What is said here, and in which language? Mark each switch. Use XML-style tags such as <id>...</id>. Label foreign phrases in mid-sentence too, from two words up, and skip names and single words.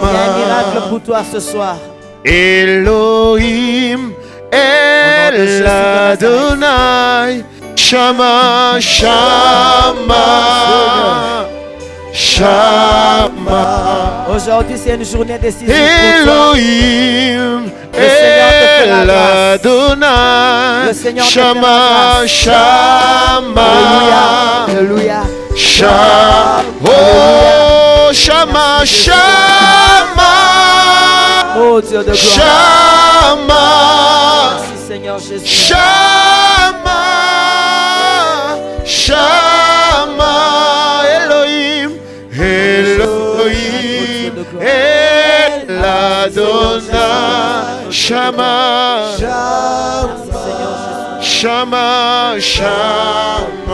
<fr>Il y a un miracle pour toi ce soir.</fr> <he>אלוהים, אל אדוני, שמע, שמע, שמע.</he> <fr>Aujourd'hui c'est une journée décisive pour toi.</fr> <he>אלוהים, אל אדוני, שמע, שמע.</he> <fr>Alléluia.</fr> <he>שמע, או שמע, שמע.</he> <fr>Oh Dieu de gloire.</fr> <he>Shama.</he> <fr>Merci Seigneur Jésus.</fr> <he>שמע, שמע. אלוהים, אלוהים, אל אדוני, שמע, שמע, שמע.</he>